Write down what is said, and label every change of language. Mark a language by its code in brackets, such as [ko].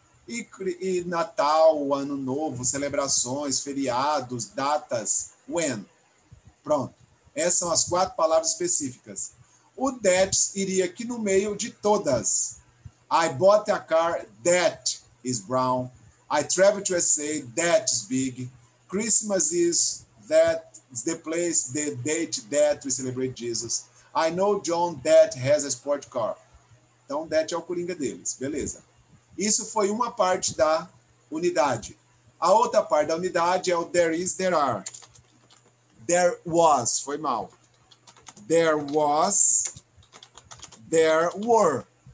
[pt] E Natal, Ano Novo, celebrações, feriados, datas, when. Pronto. Essas são as 4 palavras específicas. O that iria aqui no meio de todas. [en] I bought a car that is brown. I travel to USA, that is big. Christmas is that is the place, the date that we celebrate Jesus. I know John that has a sport car. [pt] Então, that é o coringa deles. Beleza. Isso foi uma parte da unidade. A outra parte da unidade é o there is, there are. There was, foi mal. [en] There was, there were.